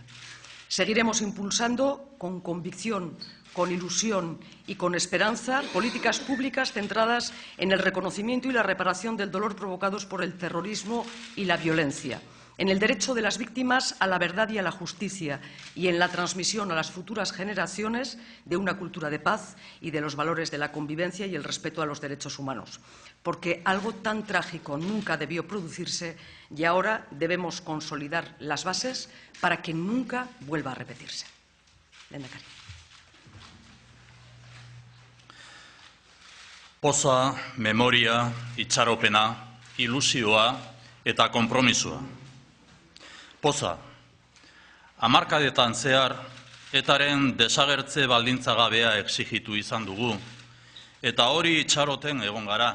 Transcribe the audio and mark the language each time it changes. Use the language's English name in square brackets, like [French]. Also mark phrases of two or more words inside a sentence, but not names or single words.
[Spanish] Seguiremos impulsando con convicción, con ilusión y con esperanza políticas públicas centradas en el reconocimiento y la reparación del dolor provocados por el terrorismo y la violencia, en el derecho de las víctimas a la verdad y a la justicia y en la transmisión a las futuras generaciones de una cultura de paz y de los valores de la convivencia y el respeto a los derechos humanos. Porque algo tan trágico nunca debió producirse y ahora debemos consolidar las bases para que nunca vuelva a repetirse. [Basque] Lehendakari. Poza, memoria, itxaropena, ilusioa eta konpromisoa. Poza, hamarkadetan zehar, etaren desagertze baldintzagabea exigitu izan dugu, eta hori itxaroten egon gara.